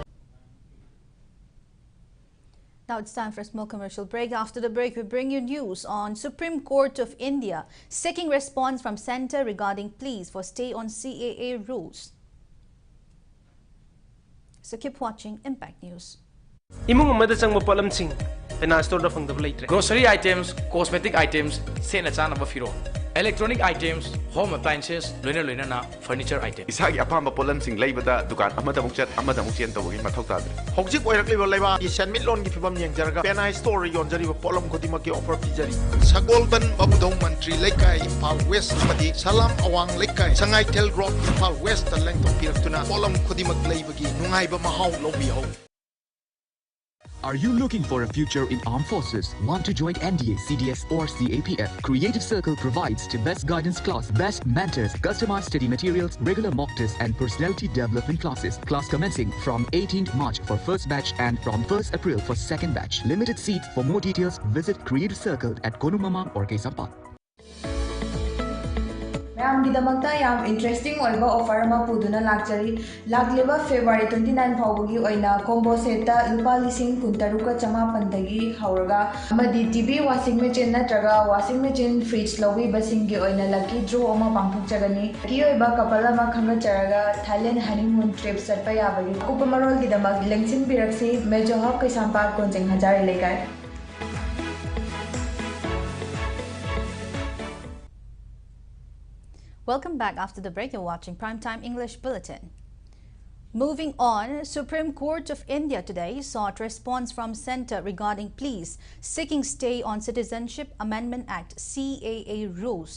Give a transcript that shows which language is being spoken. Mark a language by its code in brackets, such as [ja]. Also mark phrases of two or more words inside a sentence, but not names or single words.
[en] Now it's time for a small commercial break. After the break, we bring you news on Supreme Court of India seeking response from Centre regarding pleas for stay on CAA rules. So keep watching Impact News. [mni] Imung amada changma palam sing pena store da phangda leitre [en] grocery items, cosmetic items, [mni] sena chana ba firo, [en] electronic items, home appliances, [mni] loina na [en] furniture items. [mni] Isagi apamba polam sing leibada dukan amada mukchat amada mukchen tawgi mathau tadre. Hojik oirakliba leiba isan mitlon gi phibam yengjaraga pena store yonjariba polam khodima ki offer pijari. Sagolban Babudong Mantri Lekai Impal West Madi Salam Awang Lekai Sangai Tel Rock Impal West Lengtong Piraktuna polam khodima leibagi nungaiba mahau lobiho. [en] Are you looking for a future in armed forces? Want to join NDA, CDS or CAPF? Creative Circle provides the best guidance class, best mentors, customized study materials, regular mock tests and personality development classes. Class commencing from 18th March for first batch and from 1st April for second batch. Limited seats. For more details, visit Creative Circle at Konumama or Kesampa. [mni] ꯃꯌꯥꯝꯒꯤꯗꯃꯛꯇ ꯌꯥꯝ ꯏꯟꯇꯔꯦꯁꯇꯤꯡ ꯑꯣꯏꯕ ꯑꯣꯐꯔ ꯑꯃ ꯄꯨꯗꯨꯅ ꯂꯥꯛꯆꯔꯤ ꯂꯥꯛꯂꯤꯕ ꯐꯦꯕ꯭ꯔꯨꯋꯥꯔꯤ 29 ꯐꯥꯎꯕꯒꯤ ꯑꯣꯏꯅ [en] combo set [mni] ꯂꯨꯄꯥ 13,990 ꯍꯧꯔꯒ ꯑꯃꯗꯤ [en] TV washing machine [mni] ꯅꯠꯇ꯭ꯔꯒ [en] washing machine fridge [mni] ꯂꯧꯕꯤꯕꯁꯤꯡꯒꯤ ꯑꯣꯏꯅ [en] lucky draw [mni] ꯑꯃ ꯄꯥꯡꯊꯣꯛꯆꯒꯅꯤ ꯂꯛꯀꯤ ꯑꯣꯏꯕ ꯀꯄꯜ ꯑꯃ ꯈꯟꯒꯠꯆꯔꯒ [en] Thailand honeymoon trip [mni] ꯆꯠꯄ ꯌꯥꯕꯒꯤ ꯑꯀꯨꯞꯄ ꯃꯔꯣꯜꯒꯤꯗꯃꯛ ꯂꯦꯡꯁꯤꯟꯕꯤꯔꯛꯁꯤ ꯃꯦꯖꯣ ꯍꯕ ꯀꯩꯁꯥꯝꯄꯥꯠ ꯀꯣꯟꯖꯤꯡ ꯍꯖꯥꯔꯤ ꯂꯩꯀꯥꯏ [en] Welcome back after the break. You're watching Primetime English Bulletin. Moving on, Supreme Court of India today sought response from Centre regarding pleas seeking stay on Citizenship Amendment Act CAA rules.